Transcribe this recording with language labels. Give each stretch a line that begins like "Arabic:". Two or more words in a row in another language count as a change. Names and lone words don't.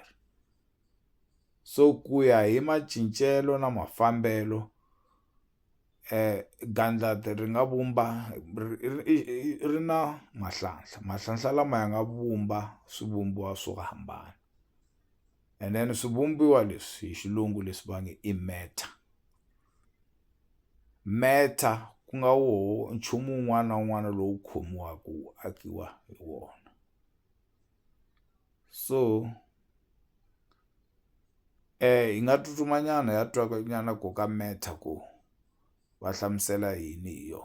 Tsonga: So ku ya hi macincelo na mafambelo gandlati ri nga vumba ri na mahlanhla lama ya nga vumba swivumbiwa swo hambana,
English: and then
Tsonga: swivumbiwa leswi hi xilungu leswi va nge i matter. Matter ku nga woho nchumu wun'wana na wun'wana lowu khomiwaka wu akiwa hi wona. So hi nga tsutsumanyana ya twa nyana ku ka matter ku va hlamusela yini hi yona.